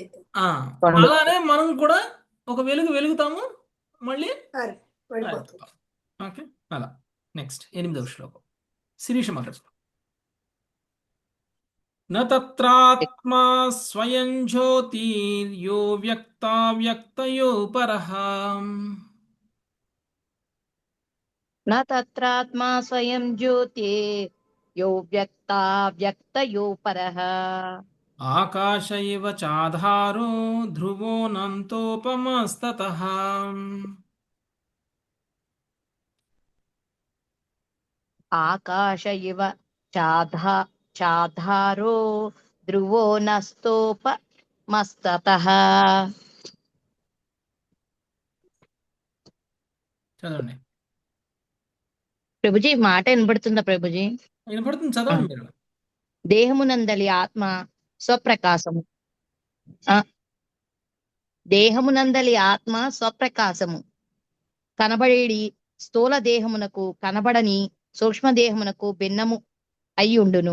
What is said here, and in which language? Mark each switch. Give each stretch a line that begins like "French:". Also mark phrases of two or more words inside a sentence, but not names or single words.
Telugu: ఆ, అలానే మనం కూడా ఒక వెలుగు వెలుగుతాము, మళ్ళీ వెళ్ళిపోతుంది. ఆరిపోతాం. ఓకే. అలా. నెక్స్ట్ 8వ శ్లోకం శిరీష మాట్లాడు.
Sanskrit: న తత్రాత్మా స్వయం జ్యోతిర్యో వ్యక్తావ్యక్తయో పరః. न तत्रात्मा स्वयं ज्योति यो व्यक्ता व्यक्तयो परः ఆకాశ ఇవ చాధారో ధ్రువోనంతోపమస్తతః. आकाश इव चाधारो ध्रुवो नस्तोपमस्ततः.
Telugu: చదవండి. ప్రభుజీ మాట వినబడుతుందా ప్రభుజీ? వినపడుతుంది, చదవండి మీరు. దేహమునందలి ఆత్మ స్వప్రకాశము. దేహమునందలి ఆత్మ స్వప్రకాశము కనబడేడి స్థూల దేహమునకు కనబడని సూక్ష్మదేహమునకు భిన్నము అయ్యుండును.